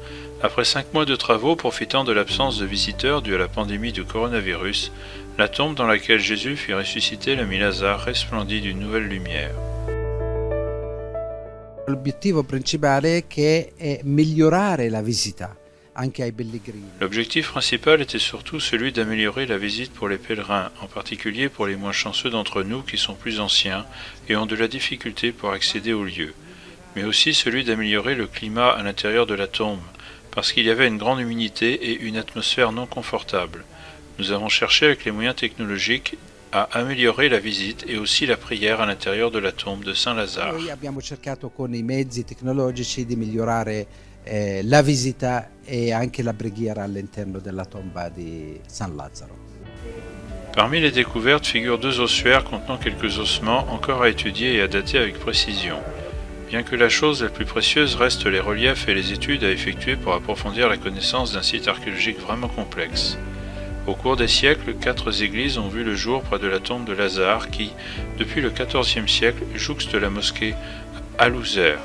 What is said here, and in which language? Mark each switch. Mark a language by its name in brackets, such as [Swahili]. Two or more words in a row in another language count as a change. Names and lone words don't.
[French] Après 5 mois de travaux profitant de l'absence de visiteurs due à la pandémie du coronavirus, la tombe dans laquelle Jésus fit ressusciter l'ami Lazare resplendit d'une nouvelle lumière. [Italian] L'obiettivo principale che è migliorare la visita. [French] L'objectif principal était surtout celui d'améliorer la visite pour les pèlerins, en particulier pour les moins chanceux d'entre nous qui sont plus anciens et ont de la difficulté pour accéder au lieu, mais aussi celui d'améliorer le climat à l'intérieur de la tombe, parce qu'il y avait une grande humidité et une atmosphère non confortable. Nous avons cherché avec les moyens technologiques à améliorer la visite et aussi la prière à l'intérieur de la tombe de Saint Lazare. [Italian] Noi abbiamo cercato con i mezzi tecnologici di migliorare la visita e anche la preghiera all'interno della tomba di San Lazzaro. [French] Parmi les découvertes figurent 2 ossuaires contenant quelques ossements encore à étudier et à dater avec précision. Bien que la chose la plus précieuse reste les reliefs et les études à effectuer pour approfondir la connaissance d'un site archéologique vraiment complexe. Au cours des siècles, 4 églises ont vu le jour près de la tombe de Lazare qui, depuis le XIVe siècle, jouxte la mosquée Al-Uzair.